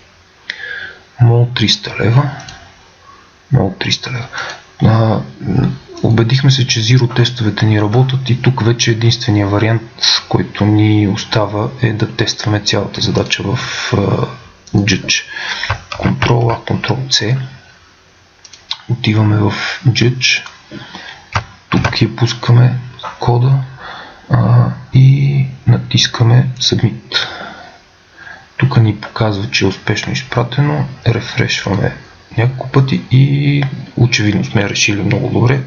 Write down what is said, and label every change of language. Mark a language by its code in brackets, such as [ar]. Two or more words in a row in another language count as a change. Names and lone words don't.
[bg] Мол 300 лева. Мол 300 лева. Убедихме се, че Zero тестовете ни работят и тук вече единствения вариант, който ни остава, е да тестваме цялата задача в Judge. Ctrl-A, Ctrl-C. Отиваме в Judge. Тук я пускаме кода и натискаме Submit. Тук ни показва, че е успешно изпратено. Рефрешваме няколко пъти и очевидно сме решили много добре.